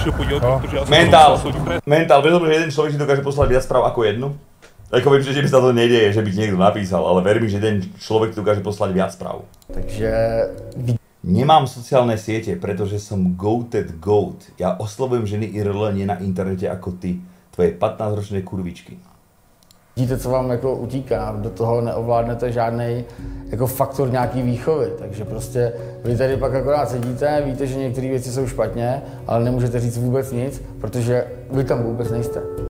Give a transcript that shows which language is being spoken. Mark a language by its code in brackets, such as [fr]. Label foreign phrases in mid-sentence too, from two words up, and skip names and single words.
[cs] musel podívat, protože já jsem Mentál, [sk] vedel, že jeden človek si dokáže poslať viac správ ako jednu? Ako viem, že sa to nedieje, že by ti niekto napísal, ale verím, že jeden človek dokáže poslať viac správ. Takže... Nemám sociálne siete, pretože som [en] goated goat. [sk] Ja oslovujem ženy IRL nie na internete ako ty, tvoje 15-ročné kurvičky. [cs] Vidíte, co vám jako utíká, do toho neovládnete žádný jako faktor nějaký výchovy, takže prostě vy tady pak akorát sedíte, víte, že některé věci jsou špatně, ale nemůžete říct vůbec nic, protože vy tam vůbec nejste.